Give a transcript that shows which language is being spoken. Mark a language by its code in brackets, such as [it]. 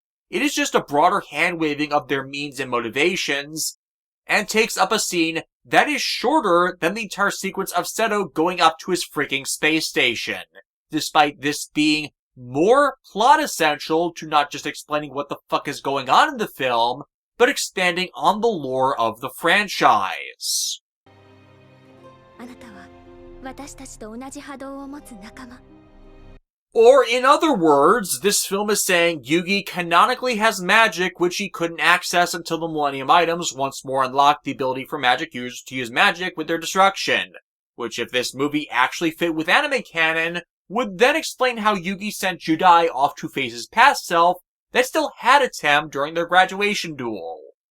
[en] It is just a broader hand-waving of their means and motivations, and takes up a scene that is shorter than the entire sequence of Seto going up to his freaking space station, despite this being more plot essential to not just explaining what the fuck is going on in the film, but expanding on the lore of the franchise. [ja] あなたは私たちと同じ波動を持つ仲間。 [en] Or, in other words, this film is saying Yugi canonically has magic which he couldn't access until the Millennium Items once more unlocked the ability for magic users to use magic with their destruction, which if this movie actually fit with anime canon, would then explain how Yugi sent Judai off to face his past self that still had a Tem during their graduation duel,